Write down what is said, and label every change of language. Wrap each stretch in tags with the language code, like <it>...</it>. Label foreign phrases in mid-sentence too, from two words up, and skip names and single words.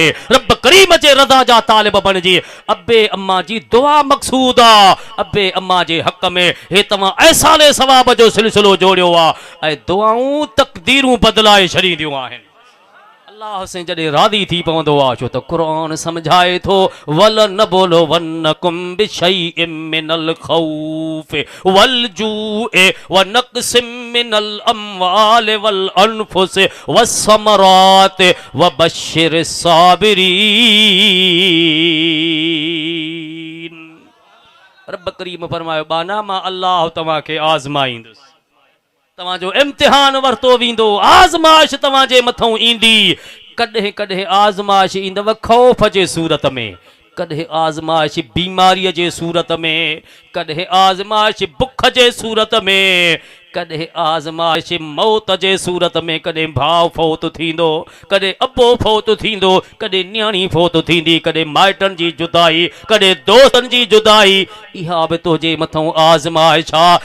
<sd>रब करीम जे रज़ा जा तालिब बणिजी। अबे अम्मा जी दुआ मक़सूद आहे। अबे अम्मा जे हक़ में हे तव्हां ऐसाले सवाब जो सिलसिलो जोड़ियो आहे ऐं दुआऊं तक़दीरूं बदिलाए छॾींदियूं आहिनि। अल्लाह से जॾहिं राज़ी थी पवंदो आहे छो त क़ुर समझाए थो</sd> <ar>ولنبلونكم بشيء من الخوف والجوع ونقص من الأموال والأنفس والثمرات وبشر الصابرين.</ar> <sd>रब करीम फरमायो बाना मां अल्लाह तव्हांखे आज़माईंदुसि तव्हांजो इम्तिहान वरतो वेंदो आज़माइश तव्हांजे मथां ईंदी। कॾहिं कॾहिं आज़माइश ईंदव खौफ़ जे सूरत में कॾहिं आज़माइश बीमारीअ जे सूरत में कॾहिं आज़माइश बुख जे सूरत में कॾहिं आज़माइश मौत जे सूरत में कॾहिं भाउ फौत थींदो कॾहिं अबो फौत थींदो कॾहिं न्याणी फौत थींदी कॾहिं माइटनि जी जुदाई कॾहिं दोस्तनि जी जुदाई इहा बि तुंहिंजे मथां आज़माइश आहे।</sd>